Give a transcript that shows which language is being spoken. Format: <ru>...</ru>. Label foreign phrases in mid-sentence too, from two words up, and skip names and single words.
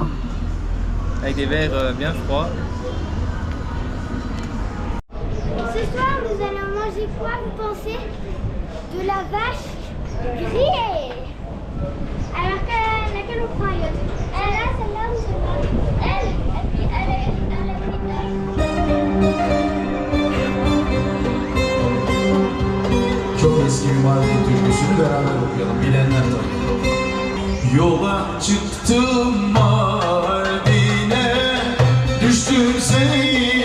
<fr>Avec des verres bien froids. Ce soir, nous allons manger quoi, vous pensez? De la vache grillée. Alors, laquelle on prend, Yod? Celle-là ou celle-là? Elle, et puis elle est</fr> <tr>Çok eski bir Mardin türküsünü beraber okuyalım. Bilenler tabii. Yola çıktım Mardin'e, düştüm seni</tr>